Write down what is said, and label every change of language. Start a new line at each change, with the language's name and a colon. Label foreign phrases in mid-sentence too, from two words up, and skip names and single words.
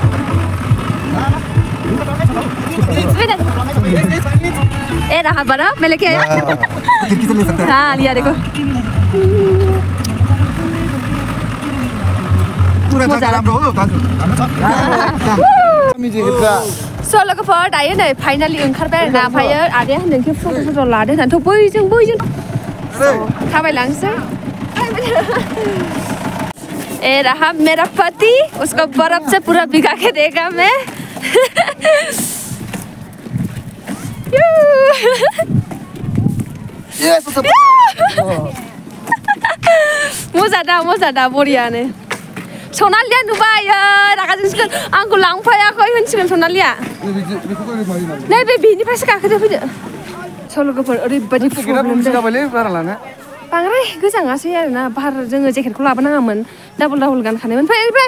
Indonesian: Eh, dah apa dah? Melek ya? Ah, lihat deh kok.
Bodo: So लोगोफोर दायो नै फाइनालि ओंखारबाय आरोना ओमफ्रायो आदाया होनदोंखि फट' लादो होननानै बैजों थाबायलांसै
Hindi: ए रहा मेरा पति उसको बर्फ से पूरा भिगा के देगा मैं
Bodo: मोजां दा बरियानो सनालिया नुबाय रागा जोंसिगोन आंखौ लांफायाखै होनसिगोन सनालिया नैबे बेनिफ्रायसो गाखोदो फैदो स' लोगोफोर ओरैबायदि प्रब्लेम बांद्राय गोजाङासै आरोना बार जोङो जेकेटखौ लाबोनाङामोन डाबल गानखानायमोन ओमफ्राय